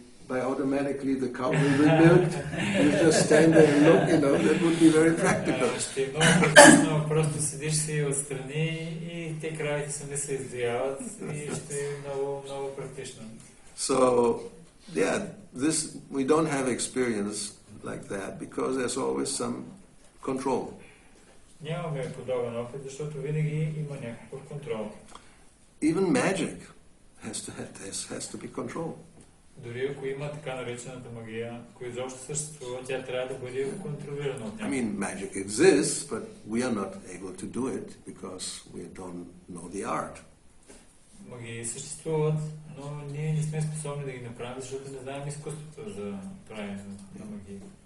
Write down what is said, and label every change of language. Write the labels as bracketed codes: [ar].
[en] By automatically the cow will be milked, you just stand there and look, that would be very practical. [bg] Ще е много практично, просто седиш си отстрани и те кравите сами се издояват и ще е много, много практично. [en] So, yeah, we don't have experience like that because there's always some control. [bg] Нямаме подобен опит, защото винаги има някакъв контрол. [en] Even magic has to be controlled. [bg] Дори ако има така наречената магия, която изобщо съществува, тя трябва да бъде контролирана от някакъв. [en] I mean, magic exists, but we are not able to do it because we don't know the art. [bg] Магии съществуват, но ние не сме способни да ги направим, защото не знаем изкуството за правене на магии.